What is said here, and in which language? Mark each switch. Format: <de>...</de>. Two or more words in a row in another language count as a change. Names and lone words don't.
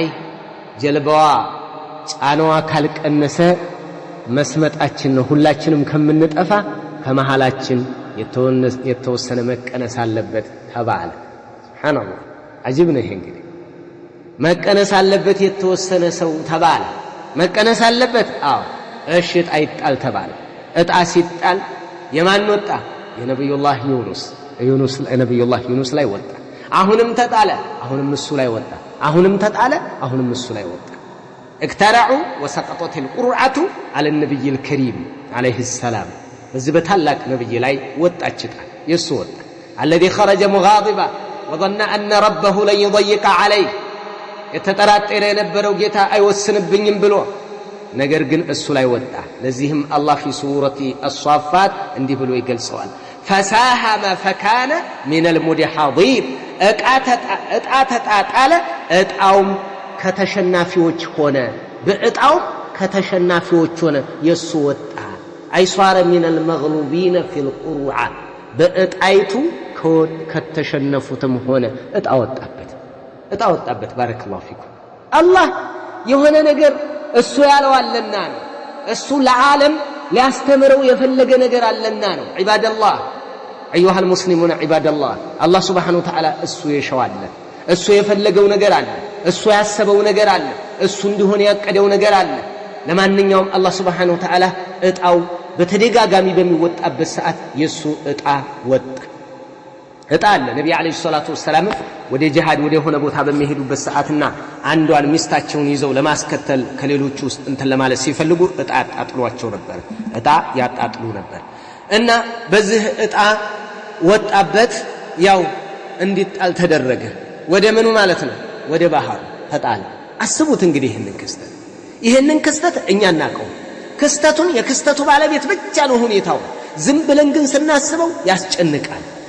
<am>ጀልባዋ ጫናዋ ካልቀነሰ መስመጣችን ነው ሁላችንም ከምንጠፋ ከመሐላችን የተወሰነ መቀነስ አለበት ተባለ ሱብሃንአላህ አጂብ ነው ይሄ እንግዲህ መቀነስ አለበት የተወሰነ ሰው ተባለ መቀነስ አለበት አዎ እሺ እጣ ይጣል ተባለ እጣ ሲጣል የማን ወጣ የነብዩላህ ዩኑስ ላይ ወጣ አሁንም ተጣለ አሁንም እሱ ላይ ወጣ አሁንም ተጣለ አሁንም እሱ ላይ ወጣ</am> <ar>اقترعوا وسقطت القرعة على النبي الكريم عليه السلام</ar> <am>በዚህ በታላቅ ነብይ ላይ ወጣችታ የሱ ወጣ</am> <ar>الذي خرج مغاضبا وظن ان ربه لن يضيق عليه</ar> <am>የተጠራጠረ የነበረው ጌታ አይወስንብኝም ብሎ ነገር ግን እሱ ላይ ወጣ ለዚህም አላህ</am> <ar>في سورة الصافات</ar> <am>እንዲህ ብሎ ይገልጸዋል</am> <ar>فساهم فكان من المدحضين</ar> <am>እጣተጣጣለ እጣውም ከተሸናፊዎች ሆነ በእጣው ከተሸናፊዎች ሆነ የሱ ወጣ አይሷረ</am> <ar>من المغلوبين في القرعة</ar> <am>በእጣይቱ ከተሸነፉትም ሆነ እጣ ወጣበት</am> <ar>بارك الله فيكم</ar> <am>አላህ የሆነ ነገር እሱ ያለው አለና ነው እሱ ለዓለም ሊያስተምረው የፈለገ ነገር አለና ነው ዒባደላህ</am> <ar>أيها المسلمون عباد الله الله سبحانه وتعالى</ar> <am>እሱ የሸዋለ እሱ የፈለገው ነገር አለ እሱ ያሰበው ነገር አለ እሱ እንዲሆን ያቀደው ነገር አለ ለማንኛውም አላህ</am> <ar>سبحانه وتعالى</ar> <am>እጣው በተደጋጋሚ በሚወጣበት ሰዓት የሱ እጣ ወጣ እጣ አለ ነብዩ አለይሂ</am> <ar>الصلاة والسلام</ar> <am>ወደ ጂሃድ ወደ ሆነ ቦታ በሚሄዱበት ሰዓትና አንዷን ሚስታቸውን ይዘው ለማስከተል ከሌሎቹ ውስጥ እንትን ለማለት ሲፈልጉ እጣ ያጣጥሏቸው ነበር እጣ ያጣጥሉ ነበር እና በዚህ እጣ ወጣበት ያው እንዲጣል ተደረገ ወደ ምኑ ማለት ነው ወደ ባህር ተጣለ አስቡት እንግዲህ ይሄንን ክስተት እኛ እናቀው ክስተቱን የክስተቱ ባለቤት ብቻ ነው ሁኔታው ዝም ብለን ግን ስናስበው ያስጨንቃል</am>